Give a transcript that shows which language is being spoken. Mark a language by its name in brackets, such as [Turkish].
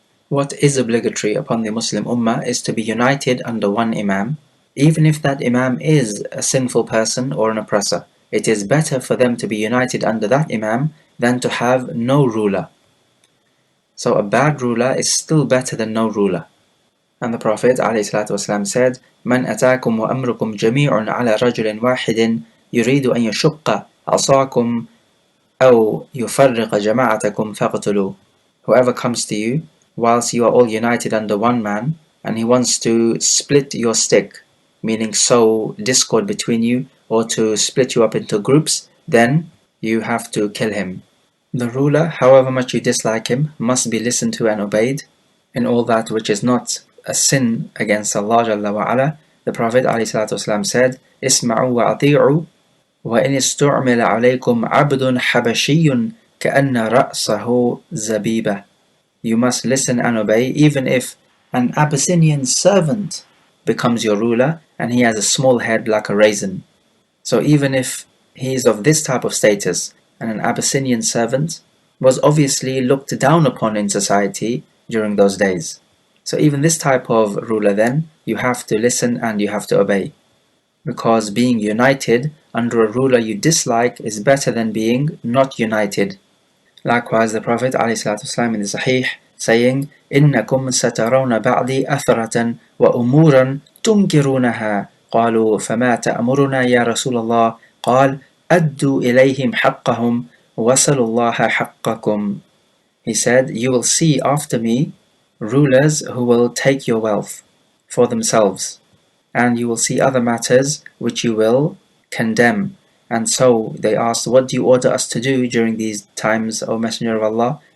[English] What is obligatory upon the Muslim Ummah is to be united under one Imam. Even if that Imam is a sinful person or an oppressor, it is better for them to be united under that Imam than to have no ruler. So a bad ruler is still better than no ruler. And the Prophet ﷺ said, [Arabic] مَنْ أَتَاكُمْ وَأَمْرُكُمْ جَمِيعٌ عَلَى رَجُلٍ وَاحِدٍ يُرِيدُ أَنْ يَشُقَّ عَصَاكُمْ أَوْ يُفَرِّقَ جَمَاعَتَكُمْ فَاقْتُلُوهُ. [English] Whoever comes to you whilst you are all united under one man, and he wants to split your stick, meaning sow discord between you, or to split you up into groups, then you have to kill him. The ruler, however much you dislike him, must be listened to and obeyed. In all that which is not a sin against Allah Jalla wa Ala, the Prophet ﷺ said, [Arabic] اسمعوا وأطيعوا وإن استعمل عليكم عبد حبشي كأن رأسه زبيبة. [English] You must listen and obey even if an Abyssinian servant becomes your ruler and he has a small head like a raisin. So even if he is of this type of status, and an Abyssinian servant was obviously looked down upon in society during those days. So even this type of ruler then, you have to listen and you have to obey. Because being united under a ruler you dislike is better than being not united. Likewise, the Prophet ﷺ in the Sahih saying, [Arabic] إِنَّكُمْ سَتَرَوْنَ بَعْدِي أَثْرَةً وَأُمُورًا تُنْكِرُونَهَا قالوا فما تأمرنا يا رسول الله قال أدوا إليهم حقهم وصلوا الله حقكم. [English] He said, you will see after me rulers who will take your wealth for themselves, and you will see other matters which you will condemn. And so they asked, what do you order us to do during these times, O Messenger of Allah?